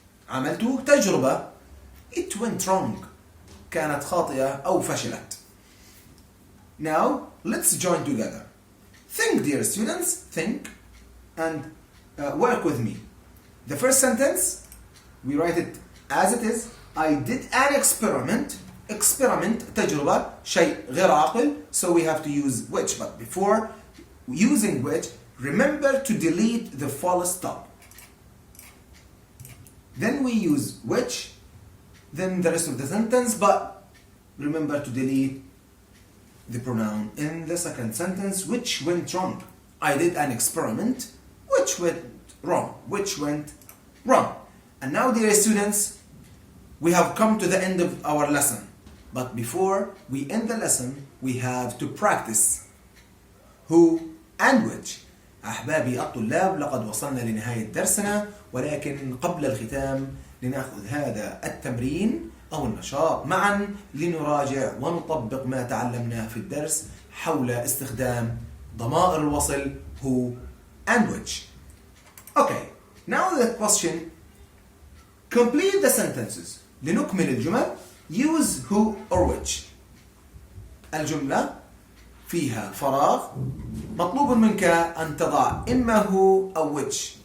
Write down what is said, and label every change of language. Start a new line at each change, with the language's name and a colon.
Arabic: عملت تجربة.
English: It went wrong.
Arabic: كانت خاطئة أو فشلت.
English: Now, let's join together. Think, dear students, think and work with me. The first sentence, we write it as it is. I did an experiment. Experiment,
Arabic: تجربة, شيء غير عاقل.
English: So we have to use which. But before using which, remember to delete the full stop. Then we use which, then the rest of the sentence, but remember to delete the pronoun in the second sentence, which went wrong. I did an experiment, which went wrong. Which went wrong. And now, dear students, we have come to the end of our lesson. But before we end the lesson, we have to practice who and which.
Arabic: أحبابي الطلاب، لقد وصلنا لنهاية درسنا، ولكن قبل الختام لنأخذ هذا التمرين أو النشاط معا لنراجع ونطبق ما تعلمناه في الدرس حول استخدام ضمائر الوصل who and which.
English: Okay, now the question, complete the sentences.
Arabic: لنكمل الجمل,
English: use who or which.
Arabic: الجملة فيها فراغ، مطلوب منك أن تضع إما هو أو which.